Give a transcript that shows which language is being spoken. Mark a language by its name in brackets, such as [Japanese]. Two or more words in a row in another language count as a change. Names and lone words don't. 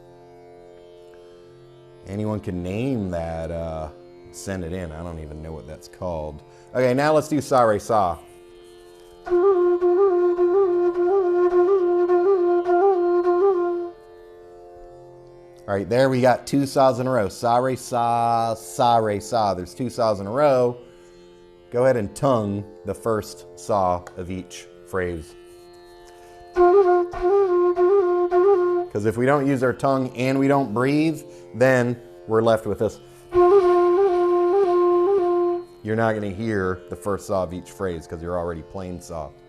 [English] Anyone can name that, send it in. I don't even know what that's called. Okay, now let's do sa re sa. All right, there we got 2 saws in a row. Sa re sa, sa re sa. There's 2 saws in a row. Go ahead and tongue the first saw of each phrase. Because if we don't use our tongue and we don't breathe, then we're left with this. You're not going to hear the first saw of each phrase because you're already playing saw.